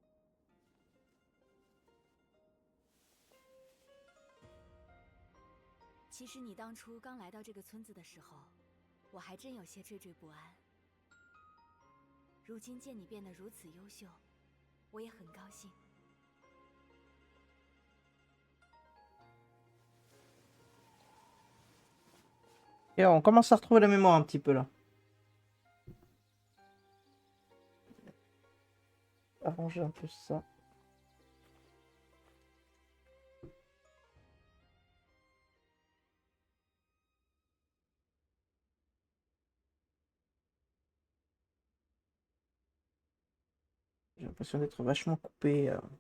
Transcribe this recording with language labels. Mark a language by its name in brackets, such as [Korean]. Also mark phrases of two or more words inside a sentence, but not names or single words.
[Chinese] 其实你当初刚来到这个村子的时候，我还真有些惴惴不安。如今见你变得如此优秀，我也很高兴。 [French] Et on commence à retrouver la mémoire un petit peu là. Arranger un peu ça. J'ai l'impression d'être vachement coupé.